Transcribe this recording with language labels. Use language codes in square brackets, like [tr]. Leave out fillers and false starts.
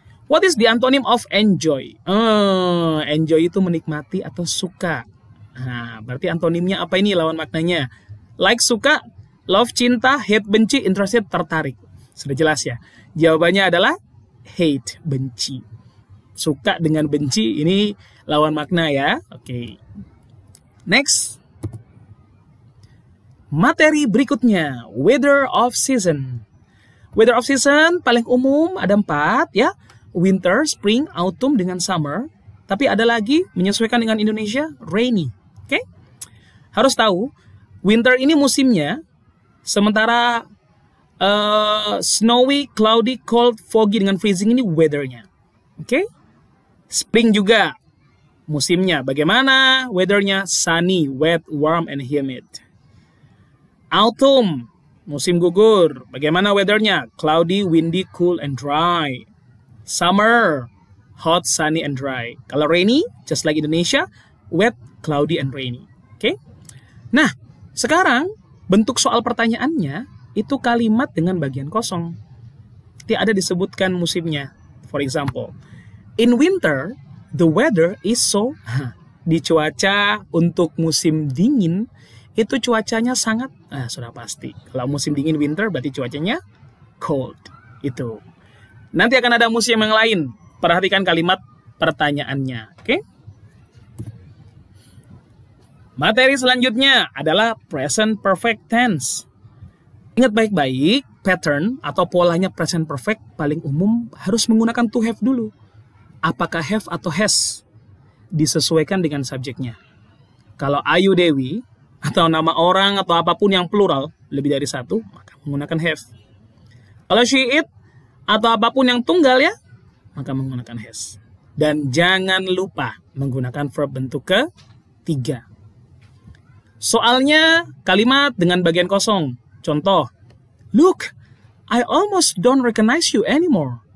[en] What is the antonym of enjoy? [id] Enjoy itu menikmati atau suka. Nah, berarti antonimnya apa ini lawan maknanya? Like suka, love cinta, hate benci, interested tertarik. Sudah jelas ya? Jawabannya adalah hate, benci. Suka dengan benci ini lawan makna ya. [en] Oke. Next. [id] Materi berikutnya, weather of season. Weather of season paling umum ada 4 ya. [en] Winter, spring, autumn dengan summer. [id] Tapi ada lagi menyesuaikan dengan Indonesia, rainy. Oke? Harus tahu, winter ini musimnya, sementara snowy, cloudy, cold, foggy dengan freezing ini weathernya. Oke? Spring juga musimnya. Bagaimana weathernya? [en] Sunny, wet, warm, and humid. Autumn, [id] musim gugur. Bagaimana weathernya? [en] Cloudy, windy, cool, and dry. Summer, hot, sunny, and dry. Kalau rainy, just like Indonesia, wet, cloudy, and rainy. Oke? [id] Nah, sekarang bentuk soal pertanyaannya itu kalimat dengan bagian kosong. Tidak ada disebutkan musimnya. [en] For example, in winter, the weather is so... [id] Di cuaca untuk musim dingin, itu cuacanya sangat... sudah pasti. Kalau musim dingin winter, berarti cuacanya cold. Itu. Nanti akan ada musim yang lain. Perhatikan kalimat pertanyaannya. Oke? Materi selanjutnya adalah present perfect tense. Ingat baik-baik, pattern atau polanya present perfect paling umum harus menggunakan to have dulu. Apakah have atau has? Disesuaikan dengan subjeknya. Kalau Ayu Dewi, atau nama orang atau apapun yang plural, lebih dari satu, maka menggunakan have. Kalau she, it, atau apapun yang tunggal ya, maka menggunakan has. Dan jangan lupa menggunakan verb bentuk ketiga. Soalnya kalimat dengan bagian kosong. [en] Contoh, look, I almost don't recognize you anymore.